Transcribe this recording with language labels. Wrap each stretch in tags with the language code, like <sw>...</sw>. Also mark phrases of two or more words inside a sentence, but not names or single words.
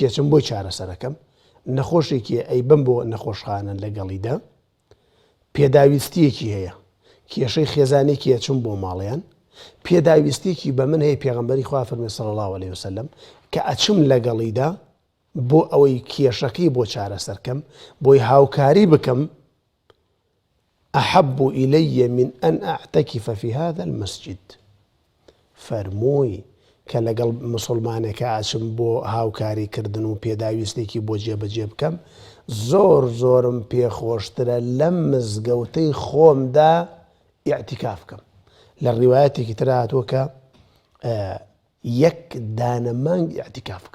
<ckb>ئەچم بۆی چارەسەرەکەم، نەخۆشێکی ئەیبم بۆ نەخۆشخانە لەگەڵیدا، پێداویستیەکی هەیە، کێشەی خێزانێکی ئەچم بۆ ماڵیان، پێداویستێکی بە من هەیە پێغەمبەری خوا فەرمووی</ckb> <ar>صلی الله عليه وسلم</ar> <ckb>کە ئەچم لەگەڵیدا بۆ ئەوەی کێشەکەی بۆ چارەسەرکەم، بۆی هاوکاری بکەم،</ckb> <ar>أحب إلي من أن أعتكف في هذا المسجد.</ar> <ckb>فەرمووی کە لەگەڵ مسلمانێکە ئاچم بۆ هاوکاری کردن و پێداویستێکی بۆ جێبەجێ بکەم، زۆرم پێخۆشترە لەم مزگەوتەی خۆمدا ئیعتیکاف بکەم. لە ڕیوایەتێکی تر هاتووە کە یەک دانە مانگ ئیعتیکاف بکەم.</ckb>